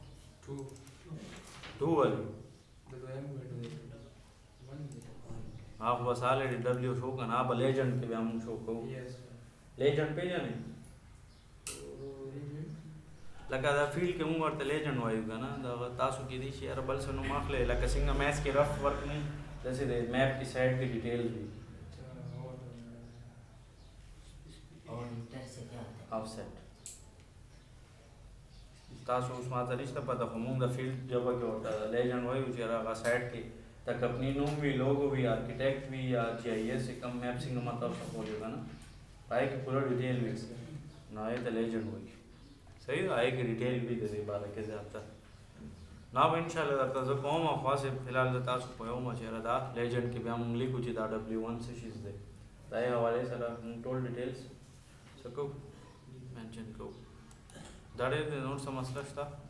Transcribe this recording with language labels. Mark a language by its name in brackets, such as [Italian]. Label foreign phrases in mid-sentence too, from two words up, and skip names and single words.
[Pashto] 2 ولې هغه بس آلریډي ډبلیو شو که نه به لیجنډ کې بیا موږ شو کوو لیجنډ پېژنئ لکه دا فیلډ کې موږ ورته لیجنډ وایو که نه دغه تاسو کېدای شي یاره بل څه نوم اخلئ لکه څنګه میث کې [English] rough work [Pashto] نه داسې د میپ کې سایډ کې ډیټیلز وي [Urdu] اور انٹر سے کیا ہوتا ہے? [Pashto] آفسیټ تاسو اوس ماته نشته پته خو موږ د فیلډ ژبه کې ورته لیجنډ وایو چې هغه سایډ کې د کمپنۍ نوم وي لوګو وي آرکیټیکټ وي یا جی آی ایس کم میپ څنګه ما تاسو کولی که نه هغې کې پوره ډیټیل وي نو هغې ته لیجنډ وایي صحیح ده هغې کې ډیټیل وي د دې باره کې زیاتره نو به انشاءالله درته زه کوم او خاص فلحال زه تاسو پوهوم چې یاره دا لیجنډ کې بیا موږ لیکو چې دا W1 څه شیز دی د هغې حوالې سره موږ ټول ډیټیلز څه کوو مینشن کوو دا ډېر دی نور څه مسله شته